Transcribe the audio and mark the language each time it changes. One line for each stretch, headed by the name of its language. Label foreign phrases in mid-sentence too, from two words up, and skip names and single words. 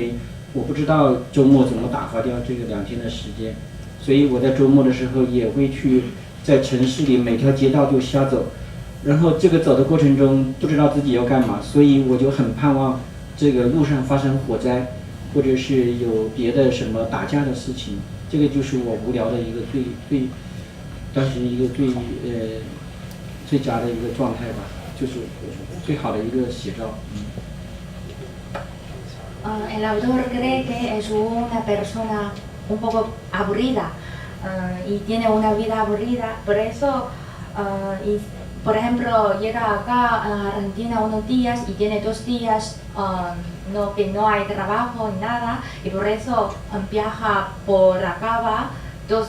Chinese: 为我不知道周末怎么打发掉这个2天的时间，所以我在周末的时候也会去在城市里每条街道就瞎走，然后这个走的过程中不知道自己要干嘛，所以我就很盼望这个路上发生火灾，或者是有别的什么打架的事情， 这个就是我无聊的一个当时一个最佳的一个状态吧，就是最好的一个写照。
Spanish: El autor cree que es una persona un poco aburrida y tiene una vida aburrida, por eso, por ejemplo, llega acá a Argentina unos días y tiene 2 días que no hay trabajo ni nada, y por eso viaja por Acaba 2